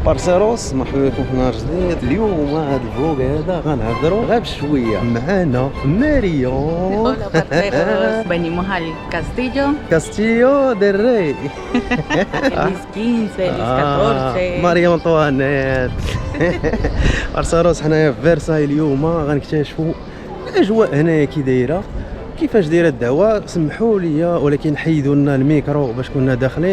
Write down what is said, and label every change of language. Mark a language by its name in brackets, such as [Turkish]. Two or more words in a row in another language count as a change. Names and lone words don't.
[Arabic] بارسيروس، مرحبا بكم في نهار جديد. اليوم هذا الفلوق هذا غنهضروا غير بشويه معانا ماريون. [Spanish] Hola parceros, venimos al castillo. Castillo del Rey. Feliz 15, feliz 14. [Arabic] ماريون انطوانيت. بارسيروس حنايا في فيرساي اليوم غنكتشفوا الاجواء هنايا كي دايره، كيفاش دايره الدعوه. سمحوا لي ولكن حيدوا لنا الميكرو باش كنا داخلين.